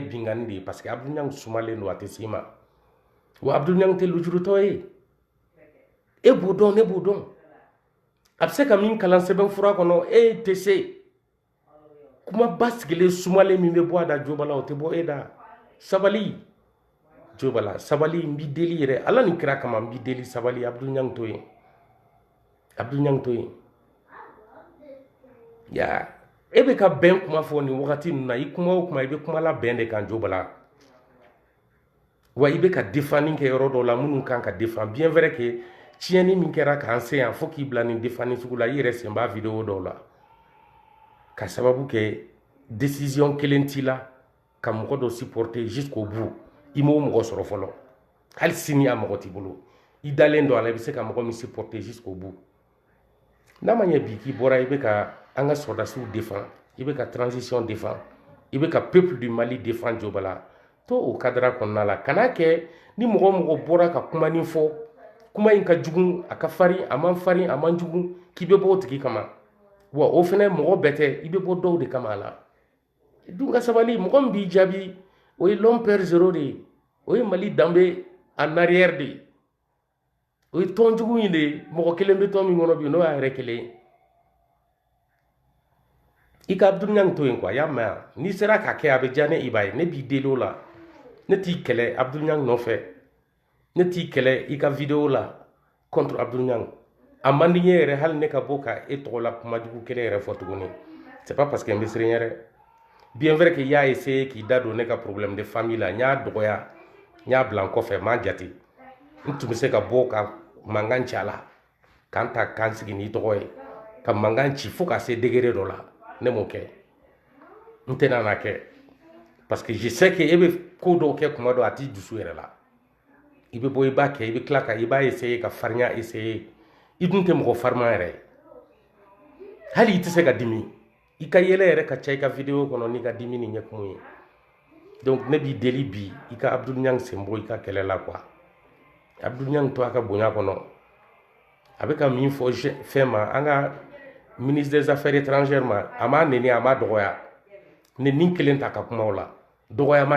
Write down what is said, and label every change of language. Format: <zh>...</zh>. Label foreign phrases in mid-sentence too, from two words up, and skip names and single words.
<bm>bingani de ye parce que Abdul Niang sumalen don a tɛ s'i ma wa Abdul Niang tɛ lujurutɔ ye e b'o dɔn ne b'o dɔn a bɛ se ka min kalan sɛbɛnfura kɔnɔ e tɛ se kuma ba sigilen sumalen min bɛ bɔ a da Jobala o tɛ bɔ e da sabali Jobala sabali n b'i deli yɛrɛ Ala ni kira kama n b'i deli sabali Abdul Niang to yen Abdul Niang to yen ya e bɛ ka bɛn kuma fɔ nin wagati ninnu na i kuma o kuma i bɛ kuma la bɛn de kan Jobala wa i bɛ ka défendre kɛ yɔrɔ dɔw la minnu kan ka défendre</bm> <fr>bien vrai que</fr> <bm>tiɲɛni min kɛra k'an se yan fo k'i bila nin défendre sugu la i yɛrɛ sen b'a vidéo dɔw la ka sababu kɛ décision kelen t'i la ka mɔgɔ dɔ supporter</bm> <fr>jusqu'au bout</fr> <bm>i m'o mɔgɔ sɔrɔ fɔlɔ hali sini a mɔgɔ t'i bolo i dalen don a la i bɛ se ka mɔgɔ min</bm> <fr>supporter jusqu'au bout</fr> <bm>n'a ma ɲɛ bi k'i bɔra i bɛ ka an ka sɔrdasiw défend i bɛ ka transition défend i bɛ ka</bm> <fr>peuple du Mali</fr> <bm>défend Jobala to o cadre kɔnɔna la kana kɛ ni mɔgɔ mɔgɔ bɔra ka kuma nin fɔ kuma in ka jugu a ka farin a man farin a man jugu k'i bɛ bɔ o tigi kama wa o fɛnɛ mɔgɔ bɛɛ tɛ i bɛ bɔ dɔw de kama a la dun ka sabali mɔgɔ min b'i jaabi o ye</bm> <fr>l'homme père zéro</fr> <bm>de ye o ye Mali danbe</bm> <fr>en arrière</fr> <bm>de ye o ye tɔn jugu in de ye mɔgɔ kelen bɛ tɔn min kɔnɔ bi n'o y'a yɛrɛ kelen ye i ka Abdul Niang to yen quoi y'a mɛn yan n'i sera k'a kɛ a bɛ diya ne i b'a ye ne b'i deli o la ne t'i kɛlɛ Abdul Niang nɔfɛ ne t'i kɛlɛ i ka vidéo la contre Abdou Niang a man di n ye yɛrɛ hali ne ka bɔ ka e tɔgɔ la kuma jugu kelen yɛrɛ fɔ tuguni</bm> <fr>c'est pas parce que</fr> <bm>n bɛ siran yɛrɛ</bm> <fr>bien vrai que y'a essayé</fr> <bm>k'i da don ne ka</bm> <fr>problème de famille</fr> <bm>la n y'a dɔgɔya n y'a bila n kɔfɛ m'a jate n tun bɛ se ka bɔ ka mankan ci a la k'an ta k'an sigi n'i tɔgɔ ye ka mankan ci fo ka se degré dɔ la ne m'o kɛ n tɛna n'a kɛ</bm> <fr>parce que je sais que</fr> <bm>e bɛ ko dɔw kɛ kuma dɔ a t'i dusu yɛrɛ la i bɛ bɔ i b'a kɛ i bɛ tila ka i b'a essayer ka farinya essayer i dun tɛ mɔgɔ farima yɛrɛ hali i tɛ se ka dimi i ka yɛlɛ yɛrɛ ka ca i ka vidéo kɔnɔ n'i ka dimi ni ɲɛkumu ye donc ne b'i deli bi i ka Abdou Niang sen bɔ i ka kɛlɛ la quoi Abdou Niang to a ka bonya kɔnɔ a bɛ ka min fɔ fɛn ma an ka</bm> <fr>ministre des affaires étrangères</fr> <bm>ma a m'a neni a m'a dɔgɔya ne ni kelen ta ka kuma o la dɔgɔyama</bm>